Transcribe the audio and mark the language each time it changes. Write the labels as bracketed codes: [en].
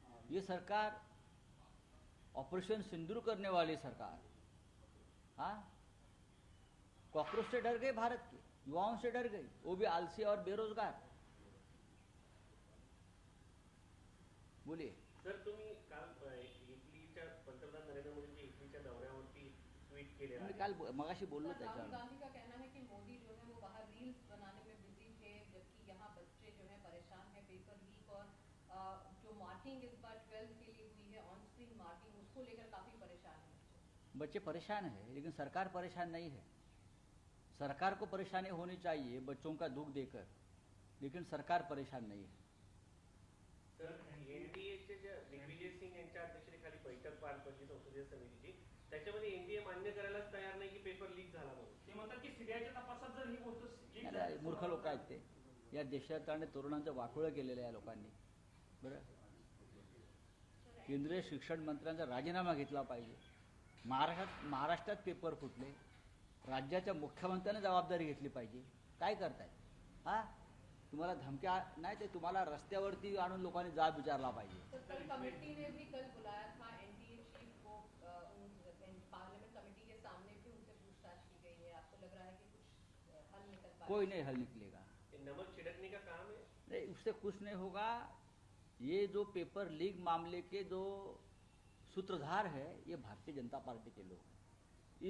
[hi] ये सरकार ऑपरेशन सिंदूर करने वाली सरकार, हाँ, कॉकरोच से डर गई, भारत के युवाओं से डर गई, वो भी आलसी और बेरोजगार। बोलिए [mr] सर, तुम्ही काल इटलीच्या पंतप्रधान नरेंद्र मोदींच्या इटलीच्या दौऱ्यावरती ट्वीट केले आहे। काल मगाशी बोललो [hi] राहुल [mr] त्याच्यावर। [hi] गांधी का कहना है कि मोदी जो है वो बाहर रील्स बनाने में बिजी थे, जबकि यहाँ बच्चे जो है परेशान है। पेपर लीक और जो मार्किंग इस बार 12th के लिए हुई है, ऑन स्क्रीन मार्किंग, उसको लेकर काफी परेशान है। बच्चे परेशान है, लेकिन सरकार परेशान नहीं है। सरकार को परेशानी होनी चाहिए बच्चों का दुख देकर, लेकिन सरकार परेशान नहीं है। [mr] सर, एनडीएचे जे दिग्विजय सिंग यांच्या अध्यक्षतेखाली बैठक पार पडली संसदीय समितीची, त्याच्यामध्ये एनडीए मान्य करायलाच तयार नाही की पेपर लीक झाला म्हणून। ते म्हणतात की सीबीआयच्या तपासात जर ही गोष्ट मूर्ख लोक आहेत ते। या देशात आणि तरुणांचं वाटोळं केलेलं आहे या लोकांनी। बरं, केंद्रीय शिक्षण मंत्र्यांचा राजीनामा घेतला पाहिजे। महाराष्ट्रात पेपर फुटले, राज्याच्या मुख्यमंत्र्याने जबाबदारी घेतली पाहिजे। काय करताय? हा, तुम्हाला धमक्या नाही ते तुम्हाला रस्त्यावरती आणून लोकांनी जाब विचारला पाहिजे। [hi] कल कमेटी ने भी कल बुलाया था एनडीए चीफ को, पार्लियामेंट कमेटी के सामने भी उनसे पूछताछ की गई है। आपको लग रहा है कि कुछ हल निकल पाएगा? कोई नहीं हल निकलेगा। नमक छिड़कने का काम है, नहीं, उससे कुछ नहीं होगा। ये जो पेपर लीक मामले के जो सूत्रधार है, ये भारतीय जनता पार्टी के लोग हैं।